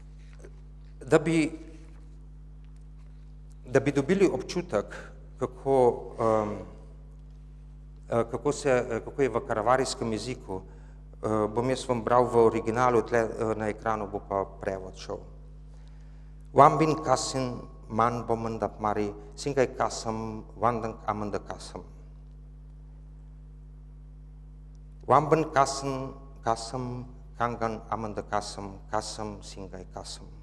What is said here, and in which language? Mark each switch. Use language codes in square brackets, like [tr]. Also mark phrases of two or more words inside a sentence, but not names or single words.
[sl] Da bi Da bi dobili občutek, kako je v karavarijskem jeziku, bom jaz vam bral v originalu, tle na ekranu bo pa prevod šel. [kxw] Wambin kasin man bomendap mari, singay kasam, wandang amanda kasam. Wamban kasam, kasam, kangan amanda kasam, kasam, singay kasam.